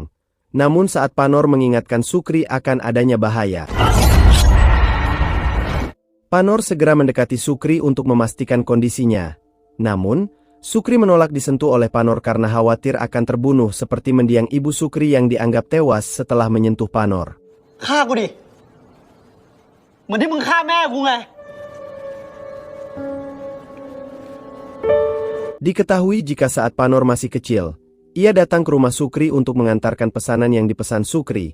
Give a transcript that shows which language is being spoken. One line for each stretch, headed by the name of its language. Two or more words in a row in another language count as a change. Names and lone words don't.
Indonesian: Namun saat Panor mengingatkan Sukri akan adanya bahaya, Panor segera mendekati Sukri untuk memastikan kondisinya. Namun, Sukri menolak disentuh oleh Panor karena khawatir akan terbunuh seperti mendiang ibu Sukri yang dianggap tewas setelah menyentuh Panor.
Thai: ฆ่ากูดิเหมือนที่มึงฆ่าแม่กูไง
Indonesian: Diketahui jika saat Panor masih kecil, ia datang ke rumah Sukri untuk mengantarkan pesanan yang dipesan Sukri.